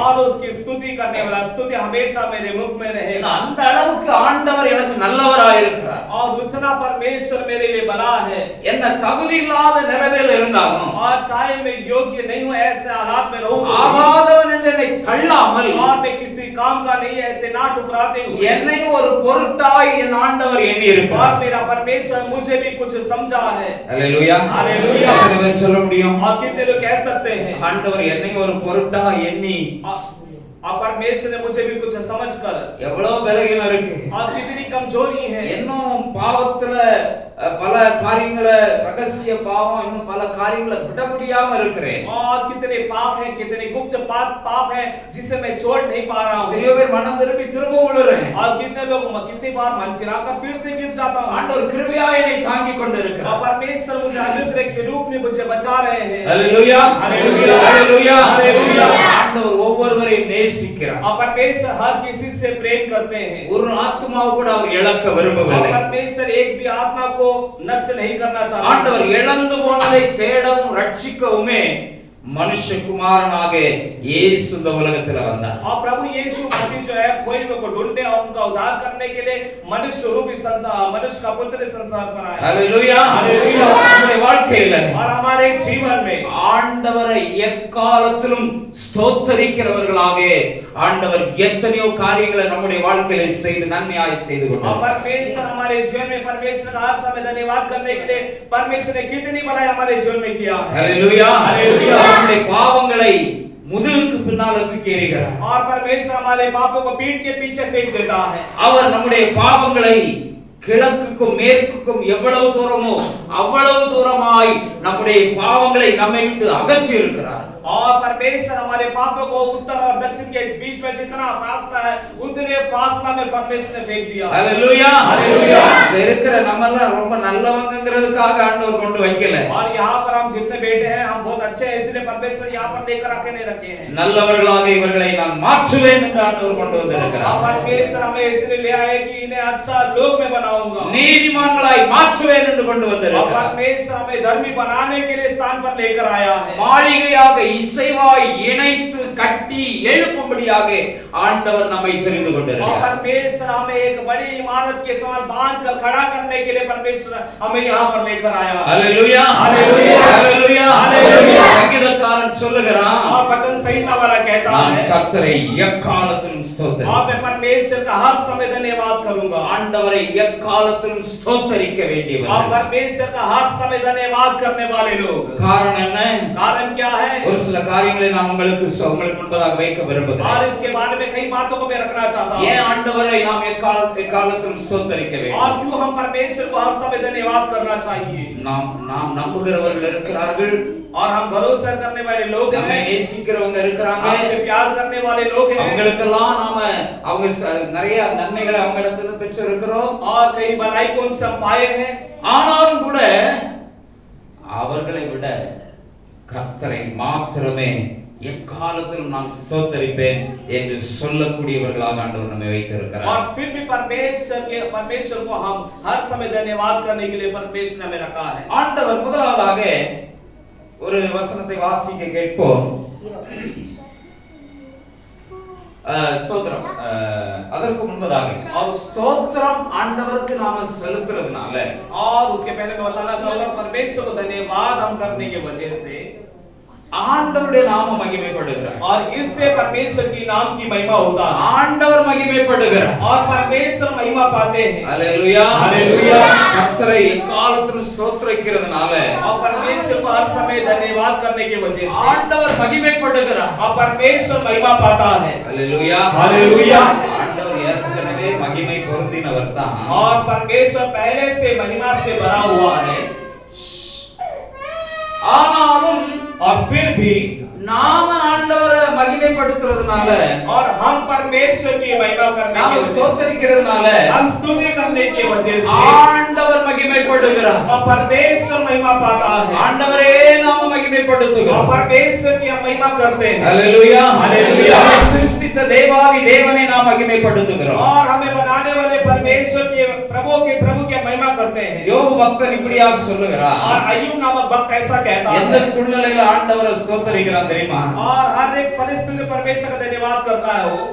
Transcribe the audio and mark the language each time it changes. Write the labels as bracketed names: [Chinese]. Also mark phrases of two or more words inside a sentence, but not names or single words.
[Hindi] और उसकी स्तुति करने वाला स्तुति हमेशा मेरे मुख में रहेगा. [Tamil] அந்த அளவுக்கு ஆண்டவர் எனக்கு நல்லவராய் இருக்கிறார். [Hindi] और उतना परमेश्वर मेरे लिए भला है. [Tamil] என்ன தகுதி இல்லாத நிலைமையில் இருந்தாலும், [Hindi] और चाहे मैं योग्य नहीं हूं ऐसे हालात में रहूं, [Tamil] ஆகாதவன் என்று என்னை தள்ளாமல், [Hindi] और मैं किसी काम का नहीं ऐसे ना ठुकराते हुए, [Tamil] என்னை ஒரு பொருட்டாய் என் ஆண்டவர் எண்ணி [Hindi] और [Tamil] இருக்கிறார். [Hindi] मेरा परमेश्वर मुझे भी कुछ समझा है. [Tamil] அல்லேலூயா. [Hindi] हालेलुया. [Tamil] எத்தனை பேர் சொல்ல முடியும், [Hindi] और कितने लोग कह सकते हैं [Tamil] ஆண்டவர் என்னை ஒரு பொருட்டா எண்ணி? [Hindi] और परमेश्वर ने मुझे भी कुछ समझकर, [Tamil] எவ்வளவு பலகீனம் இருக்கு, [Hindi] और कितनी कमजोरी है, [Tamil] இன்னும் பாவத்துல பல காரியங்களை, ரகசிய பாவம், இன்னும் பல காரியங்களை விட முடியாம இருக்கிறேன். [Hindi] और कितने पाप हैं, कितने गुप्त पाप हैं जिसे मैं छोड़ नहीं पा रहा हूं. [Tamil] எத்தனையோ பேர் மனம் திரும்பி திரும்ப விழுறேன். [Hindi] और कितने लोग कितनी बार मन फिराकर फिर से गिर जाता हूं. [Tamil] ஆண்டவர் கிருபையா என்னை தாங்கிக் கொண்டிருக்கிறார். [Hindi] और परमेश्वर मुझे अनुग्रह के रूप में मुझे बचा रहे हैं. [Tamil] அல்லேலூயா. [Hindi] हालेलुया. [Tamil] அல்லேலூயா. [Hindi] हालेलुया. [Tamil] ஆண்டவர் ஒவ்வொருவரையும் நேசிக்கிறார். [Hindi] और परमेश्वर हर किसी से प्रेम करते हैं. [Tamil] ஒரு ஆத்துமாவை கூட அவர் இழக்க [Hindi] और [Tamil] விரும்பவில்லை. [Hindi] परमेश्वर एक भी आत्मा को नष्ट नहीं करना चाहता. [Tamil] ஆண்டவர் இழந்து போனதை தேடவும் ரட்சிக்கவுமே மனுஷகுமாரனாக இயேசு இந்த உலகத்துல வந்தார். [Hindi] और प्रभु यीशु मसीह जो है खोए हुए को ढूंढने और उनका उद्धार करने के लिए मनुष्य रूपी संसार, मनुष्य का पुत्र संसार पर आया. [Tamil] அல்லேலூயா. அல்லேலூயா. நம்முடைய வாழ்க்கையில [Hindi] और हमारे जीवन में [Tamil] ஆண்டவரை எக்காலத்திலும் ஸ்தோத்தரிக்கிறவர்களாக ஆண்டவர் எத்தனையோ காரியங்களை நம்முடைய வாழ்க்கையில செய்து நன்மையாய் செய்து [Hindi] और [Tamil] கொண்டார். [Hindi] परमेश्वर हमारे जीवन में परमेश्वर का हर समय धन्यवाद करने के लिए परमेश्वर ने कितनी भलाई हमारे जीवन में किया. [Tamil] அல்லேலூயா. அல்லேலூயா. நம்முடைய பாவங்களை முதுகுக்கு பின்னால தூக்கி எறிகிறார். [Hindi] और परमेश्वर हमारे पापों को पीठ के पीछे फेंक देता है. [Tamil] அவர் நம்முடைய பாவங்களை கிழக்குக்கும் மேற்குக்கும் எவ்வளவு தூரமோ அவ்வளவு தூரமாய் நம்முடைய பாவங்களை நம்மை விட்டு அகற்றி இருக்கிறார். [Hindi] और परमेश्वर हमारे पापों को उत्तर और दक्षिण के बीच में जितना फासला है उतने फासला में परमेश्वर ने फेंक दिया. हालेलुया हालेलुया. [Tamil] இருக்கிற நம்மெல்லாம் ரொம்ப நல்லவங்கங்கிறதுக்காக ஆண்டவர் கொண்டு வைக்கல. [Hindi] और यहाँ पर हम जितने बैठे हैं हम बहुत अच्छे हैं इसलिए परमेश्वर यहाँ पर लेकर आके नहीं रखे हैं. [Tamil] நல்லவர்களாக இவர்களை நான் மாற்றுவேன் என்று ஆண்டவர் கொண்டு வந்திருக்கிறார். [Hindi] परमेश्वर हमें इसलिए ले आए कि इन्हें अच्छा लोग मैं बनाऊंगा. [Tamil] நீதிமான்களாய் மாற்றுவேன் என்று கொண்டு வந்திருக்கிறார். [Hindi] परमेश्वर हमें धर्मी बनाने के लिए स्थान पर लेकर आया है. [Tamil] மாளிகையாக இசைவாய் இணைத்து கட்டி எழுப்பும்படியாக ஆண்டவர் நம்மை தெரிந்து கொண்டிருக்கிறார். [Hindi] परमेश्वर हमें एक बड़ी इमारत के समान बांधकर खड़ा करने के लिए परमेश्वर हमें यहाँ पर लेकर आया. हालेलुया हालेलुया हालेलुया हालेलुया. [Tamil] சங்கீதக்காரன் சொல்லுகிறான், [Hindi] और वचन संहिता वाला कहता है [Tamil] கர்த்தரை எக்காலத்திலும் ஸ்தோத்திரி. [Hindi] और मैं परमेश्वर का हर समय धन्यवाद करूंगा. [Tamil] ஆண்டவரை எக்காலத்திலும் ஸ்தோத்தரிக்க [Hindi] और [Tamil] வேண்டியவர்கள். [Hindi] परमेश्वर का हर समय धन्यवाद करने वाले लोग. [Tamil] காரணம் என்ன? [Hindi] कारण क्या है? [Tamil] ஒரு சில காரியங்களை நான் உங்களுக்கு முன்பதாக வைக்க விரும்புகிறேன். [Hindi] और इसके बारे में कई बातों को मैं रखना चाहता हूँ. [Tamil] ஏன் ஆண்டவரை நாம் எக்காலத்திலும் ஸ்தோத்தரிக்க வேண்டும்? [Hindi] और क्यों हम परमेश्वर को हर समय धन्यवाद करना चाहिए? [Tamil] நாம் நம்புகிறவர்கள் இருக்கிறார்கள், [Hindi] और हम भरोसा करने वाले लोग [Tamil] நம்மை [Hindi] हैं, [Tamil] நேசிக்கிறவங்க இருக்கிறாங்க. [Hindi] हमसे प्यार करने वाले लोग हैं. [Tamil] அவங்களுக்கெல்லாம் நாம அவங்க நிறைய நன்மைகளை அவங்களிடத்துல பெற்று இருக்கிறோம். [Hindi] और कई भलाई को उनसे हम पाए हैं. [Tamil] ஆனாலும் கூட அவர்களை விட கர்த்தரை மாத்திரமே எக்காலத்திலும் நான் ஸ்தோத்தரிப்பேன் என்று சொல்லக்கூடியவர்களாக ஆண்டவர் நம்மை வைத்திருக்கிறார். और फिर भी परमेश्वर को हम हर समय धन्यवाद करने के लिए परमेश्वर ने हमें रखा है. ஆண்டவர் முதலாவதாக ஒரு வசனத்தை வாசிக்க கேட்போம். ஸ்தோத்திரம். அதற்கு முன்பதாக அவர் ஸ்தோத்திரம் ஆண்டவருக்கு நாம செலுத்துறதுனால [Hindi] और उसके पहले मैं बताना चाहूंगा परमेश्वर को धन्यवाद हम करने की वजह से [Tamil] ஆண்டவருடைய நாமம் மகிமைப்படுகிறார். [Hindi] और इससे परमेश्वर की नाम की महिमा होता है. [Tamil] ஆண்டவர் மகிமைப்படுகிறார். [Hindi] और परमेश्वर महिमा पाते हैं. [Tamil] ஹalleluya [Hindi] हालेलुया. [Tamil] கர்த்தரை எக்காலத்திலும் ஸ்தோத்திரிக்கிறதுனால [Hindi] और परमेश्वर को हर समय धन्यवाद करने की वजह से [Tamil] ஆண்டவர் மகிமைப்படுகிறார். [Hindi] और परमेश्वर महिमा पाता है. [Tamil] ஹalleluya [Hindi] हालेलुया. [Tamil] ஆண்டவர் ஏற்கனவே மகிமை பொருந்தினவர் தான். [Hindi] और परमेश्वर पहले से महिमा से भरा हुआ है. [Tamil] ஆனாலும் [Hindi] और फिर भी [Tamil] நாம ஆண்டவரை மகிமைப்படுத்துறதுனால [Hindi] और हम परमेश्वर की महिमा करने [Tamil] நாம [Hindi] के वजह [Tamil] ஸ்தோத்திரிக்கிறதுனால [Hindi] हम स्तुति करने की वजह से [Tamil] ஆண்டவர் மகிமைப்படுகிறார். [Hindi] और परमेश्वर महिमा पाता है. [Tamil] ஆண்டவரே நாம மகிமைப்படுத்துகிறோம். [Hindi] और परमेश्वर की हम महिमा करते हैं. [Tamil] ஹalleluya [Hindi] हालेलुया. [Tamil] சிருஷ்டித்த தேவாதி தேவனை நாம் மகிமைப்படுத்துகிறோம். [Hindi] और हमें बनाने वाले परमेश्वर के प्रभु की महिमा करते हैं. [Tamil] யோபு பக்தன் இப்படியா சொல்லுகிறார். [Hindi] और अय्यूब नामक भक्त ऐसा कहता [Tamil] எந்த [Hindi] है. [Tamil] சூழ்நிலையில ஆண்டவரை ஸ்தோத்திரிக்கிறான் தெரியுமா? [Hindi] और हर एक परिस्थिति में परमेश्वर का धन्यवाद करता है वो.